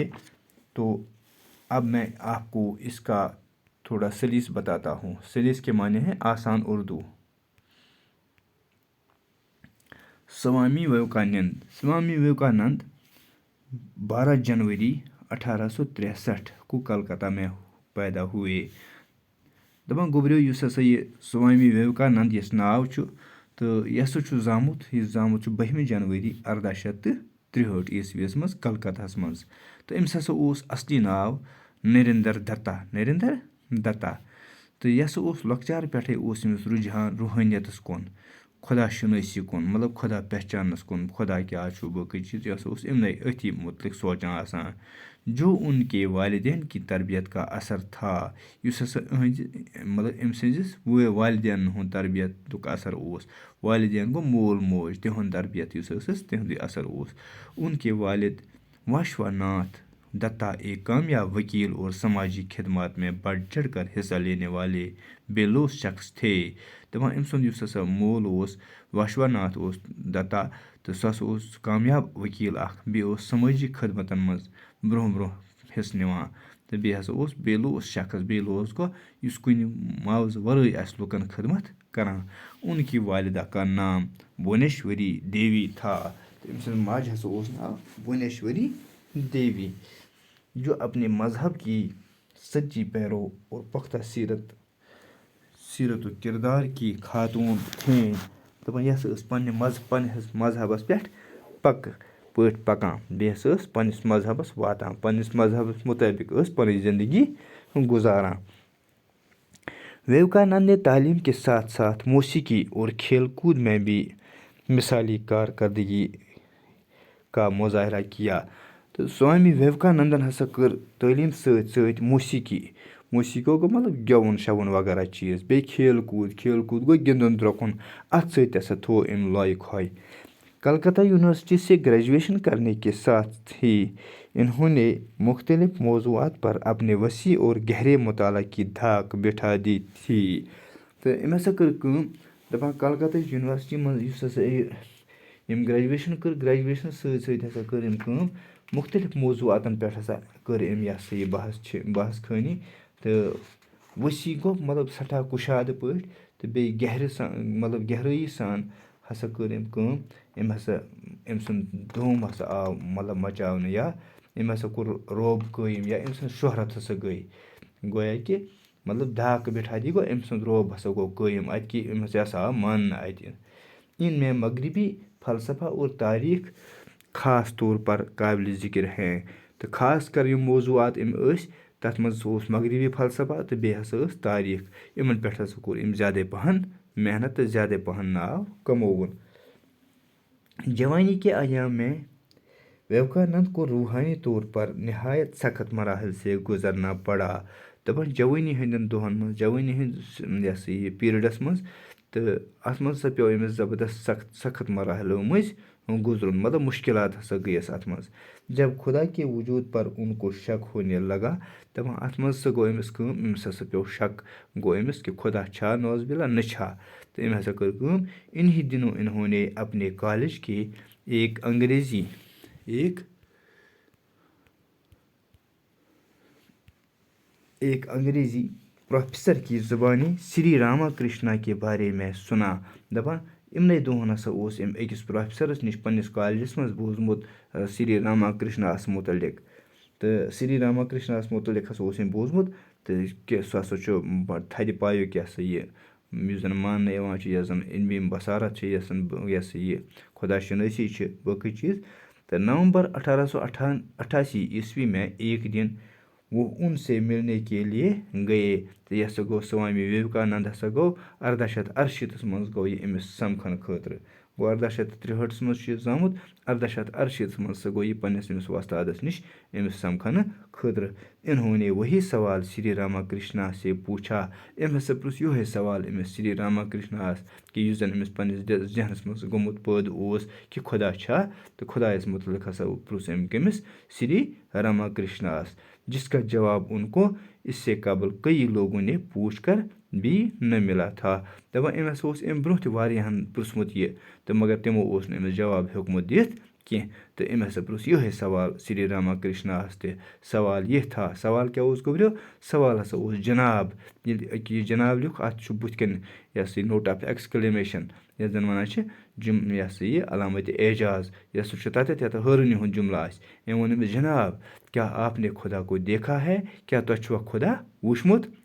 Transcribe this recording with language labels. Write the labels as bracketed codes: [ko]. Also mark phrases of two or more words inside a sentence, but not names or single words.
[ur] تو اب میں آپ کو اس کا تھوڑا سلیس بتاتا ہوں۔ سلیس کے معنی ہے آسان اردو۔ سوامی ویویکانند۔ سوامی ویویکانند 12 جنوری 1863 کو کلکتہ میں پیدا ہوئے۔ [ks] دپان گوبریو یُس ہسا یہ سوامی ویویکانند یس ناو چھُ تہٕ یہِ ہسا چھُ زامُت 12 جنوری 1863 عیسویس منٛز کلکتہس منٛز۔ تہٕ أمِس ہسا اوس اصلی ناو نریندر دتا۔ نریندر دتا تہٕ یہِ ہسا اوس لۄکچار پٮ۪ٹھے اوس أمِس رُجحان روحٲنیتس کُن، خدا شنٲسی کُن، مطلب خدا پہچانس کُن، خدا کیٛاہ چھُ باقٕے چیٖز، یہِ ہسا اوس اِمنٕے أتھی متعلق سونٛچان آسان۔ [ur] جو ان کے والدین کی تربیت کا اثر تھا، [ks] یُس ہسا أہنٛدِ مطلب أمۍ سٕنٛدِس والدینن ہُنٛد تربیتُک اثر اوس۔ والدین گوٚو مول موج، تِہُنٛد تربیت یُس ٲسٕس تِہُنٛدُے اثر اوس۔ [ur] ان کے والد واشوا ناتھ دتا ایک کامیاب وکیل اور سماجی خدمات میں بڑھ چڑھ کر حصہ لینے والے بے لوث شخص تھے۔ [ks] دپان أمۍ سُنٛد یُس ہسا مول اوس واشوا ناتھ اوس دتا تہٕ سُہ ہسا اوس کامیاب وکیل اکھ، بیٚیہِ اوس سمٲجی خدمتن منٛز برونٛہہ برونٛہہ حصہٕ نِوان، تہٕ بیٚیہِ ہسا اوس بے لوث شخص۔ بے لوث گوٚو یُس کُنہِ معاوضہٕ ورٲے آسہِ لُکن خدمت کران۔ [ur] ان کی والدہ کا نام بھونیشوری دیوی تھا۔ [ks] تہٕ أمۍ سٕنٛز ماجہِ ہسا اوس ناو بھونیشوری دیوی، [ur] جو اپنے مذہب کی سچی پیرو اور پختہ سیرت و کردار کی خاتون تھیں۔ [ks] دپان یہِ ہسا ٲس پننِس مذہبس پٮ۪ٹھ پکہٕ پٲٹھۍ پکان، بیٚیہِ ہسا ٲس پننِس مذہبس واتان، پننِس مذہبس مطٲبق ٲس پنٕنۍ زندگی گزاران۔ [ur] ویویکانند نے تعلیم کے ساتھ ساتھ موسیقی اور کھیل کود میں بھی مثالی کارکردگی کا مظاہرہ کیا۔ [ks] تو سوامی ویویکانندن ہسا کٔر تعلیٖم سۭتۍ سۭتۍ موسیقی گوٚو مطلب گیوُن شوُن وغیرہ چیٖز، بیٚیہِ کھیل کوٗد گوٚو گِنٛدُن درٛۄکُن، اَتھ سۭتۍ ہسا تھوٚو أمۍ لایق ہۄے۔ [ur] کلکتہ یونیورسٹی سے گریجویشن کرنے کے ساتھ ہی انہوں نے مختلف موضوعات پر اپنے وسیع اور گہرے مطالعہ کی دھاک بٹھا دی تھی۔ [ks] تہٕ أمۍ ہسا کٔر کٲم، دپان کلکتہ یونیورسٹی منٛز یُس ہسا یِم گریجویشن کٔر، گریجویشن سۭتۍ سۭتۍ ہسا کٔر أمۍ کٲم، مختلف موضوعاتن پٮ۪ٹھ ہسا کٔر أمۍ یہِ ہسا یہِ بحث خٲنی، تہٕ وسیع گوٚو مطلب سٮ۪ٹھاہ کُشادٕ پٲٹھۍ، تہٕ بیٚیہِ مطلب گہرٲیی سان ہسا کٔر أمۍ کٲم۔ أمۍ سُنٛد دھوم ہسا آو مطلب مچاونہٕ، یا أمۍ ہسا کوٚر روب قٲیِم، یا أمۍ سٕنٛز شہرت ہسا گٔے، گویا کہِ مطلب [ur] دھاک بٹھا دی [ks] گوٚو أمۍ سُنٛد روب ہسا گوٚو قٲیِم اَتہِ کہِ أمۍ ہسا آو ماننہٕ اَتہِ۔ [ur] ان میں مغربی فلسفہ اور تاریخ خاص طور پر قابل ذکر ہیں۔ [ks] تہٕ خاص کر یِم موضوعات أمۍ ٲسۍ تَتھ منٛز اوس مغربی فلسفہ تہٕ بیٚیہِ ہسا ٲس تاریخ، یِمن پٮ۪ٹھ ہسا کوٚر أمۍ زیادَے پہن محنت تہٕ زیادَے پہن ناو کمووُن۔ [ur] جوانی کے ایام میں ویویکانند کو روحانی طور پر نہایت سخت مراحل سے گزرنا پڑا۔ [ks] دپان جوانی ہٕنٛدٮ۪ن دۄہن منٛز، جوانی ہٕنٛدِس یہِ ہسا یہِ پیٖرڈس منٛز، تہٕ اَتھ منٛز ہسا پیوٚو أمِس زبردست سخت مراحلو مٔنٛزۍ گُزرُن، مطلب مُشکلات ہسا گٔیَس اَتھ منٛز۔ [ur] جب خدا کے وجود پر ان کو شک ہونے لگا، [ks] دپان اَتھ منٛز ہسا گوٚو أمِس کٲم، أمِس ہسا پیوٚو شک گوٚو أمِس کہِ خدا چھا نوز بِلا نہ چھا۔ تہٕ أمۍ ہسا کٔر کٲم، [ur] انہی دنوں انہوں نے اپنے کالج کے ایک انگریزی پروفیسر کی زبانی سری راما کرشنا کے بارے میں سنا۔ [ks] دپان یِمنٕے دۄہن ہسا اوس أمۍ أکِس پروفیسرس نِش پننِس کالجس منٛز بوٗزمُت سری راما کرشناہس متعلق، تہٕ سری راما کرشناہس متعلق ہسا اوس أمۍ بوٗزمُت، تہٕ سُہ ہَسا چھُ تھدِ پایُک یہِ ہسا یہِ یُس زَن ماننہٕ یِوان چھُ یۄس زَن علمِ بصارت چھِ یۄس زَن یہِ ہسا یہِ خۄدا شنٲسی چھِ باقٕے چیٖز [ur] تو نومبر 1888 میں ایک دن وہ ان سے ملنے کے لیے گئے تو [ks] یہ ہسا گوٚو سوامی وویکانند ہسا گوٚو 1868 منٛز گوٚو یہِ أمِس سمکھنہٕ خٲطرٕ گوٚو 1863 منٛز چھُ یہِ زامُت 1868 منٛز سا گوٚو یہِ پنٛنِس أمِس وۄستادَس نِش أمِس سمکھنہٕ خٲطرٕ [ur] انہوں نے وہی سوال شری راما کرشنا سے پوٗچھا [ks] أمۍ ہسا پرُژھ یِہوے سوال أمِس شری راما کرشناہَس کہِ یُس زَن أمِس پنٛنِس ذہنَس منٛز گوٚمُت پٲدٕ اوس کہِ خۄدا چھا تہٕ خۄدایَس متعلق ہسا پرُژھ أمۍ کٔمِس شری راما کرشناہَس جس [ur] کا جواب ان کو اس سے قبل کئی لوگوں نے پوچھ کر بھی نہ ملا تھا [ks] دَپان أمۍ ہسا اوس اَمہِ برونٛہہ تہِ واریاہَن پرٛژھمُت یہِ تہٕ مگر تِمو اوس نہٕ أمِس جواب ہیوٚکمُت دِتھ کینٛہہ تہٕ أمۍ ہسا پرُژھ یِہوے سوال شری راما کرشناہَس تہِ [ur] سوال یہِ تھا [ks] سوال کیٛاہ اوس گوٚبریو سوال ہسا اوس جناب ییٚلہِ أکہِ یہِ جناب لیوٚکھ اَتھ چھُ بٕتھِ کَنۍ یہِ ہسا یہِ [en] note of exclamation [ks] یَتھ زَن وَنان چھِ یہِ ہسا یہِ علامتِ اعجاز یہِ ہسا چھُ تَتٮ۪تھ یَتھ حٲرٲنی ہُنٛد جملہٕ آسہِ أمۍ ووٚن أمِس جناب کیٛاہ [ur] آپ نے خۄدا کو دیکھا ہے [ks] کیٛاہ تۄہہِ چھُوا خۄدا وٕچھمُت